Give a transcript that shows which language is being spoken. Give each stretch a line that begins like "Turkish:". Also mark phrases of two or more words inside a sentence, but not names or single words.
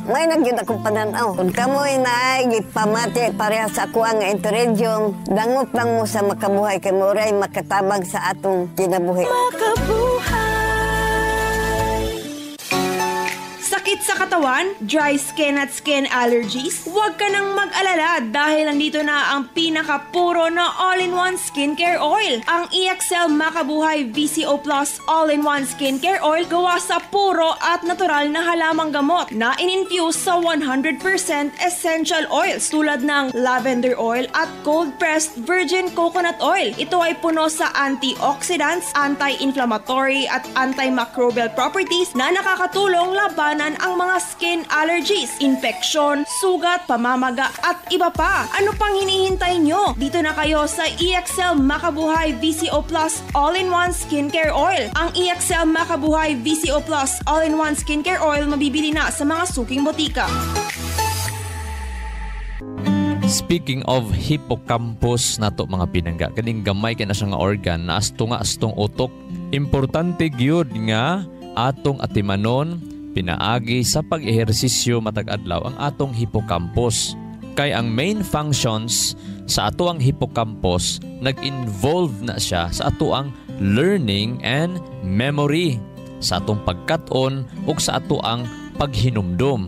Cebuano: May nagyod akong pananaw. Kung kamoy na ay gipamati pareha sa ako nga Interregion, dangot lang mo sa makabuhay kay Moray makatabang sa atong kinabuhi.
Filipino: Makabuhay! Sakit sa katawan,
English: dry skin at skin allergies?
Filipino: Huwag ka nang mag-alala dahil nandito na ang pinakapuro na
English: all-in-one skincare oil.
Filipino: Ang EXL Makabuhay VCO Plus All-in-One Skincare Oil gawa sa puro at natural na halamang gamot na in-infuse sa 100%
English: essential oils
Filipino: tulad ng
English: lavender oil
Filipino: at
English: cold-pressed virgin coconut oil.
Filipino: Ito ay puno sa antioxidants, anti-inflammatory at
English: antimicrobial properties
Filipino: na nakakatulong labanan ang mga
English: skin allergies,
Filipino: infeksyon, sugat, pamamaga at iba pa. Ano pang hinihintay nyo? Dito na kayo sa EXL Makabuhay VCO Plus All-in-One Skincare Oil. Ang EXL Makabuhay VCO Plus All-in-One Skincare Oil mabibili na sa mga suking botika.
English: Speaking of hippocampus
Cebuano: nato mga pinangga, kaning gamay kay na siya nga organ na astong utok. Importante gyud nga atong atimanon pinaagi sa pag-ehersisyo matag adlaw ang atong hippocampus. Kay ang
English: main functions
Cebuano: sa ato ang hippocampus nag-involve na siya sa ato ang
English: learning and memory,
Cebuano: sa atong pagkat-on ug sa ato ang paghinumdum.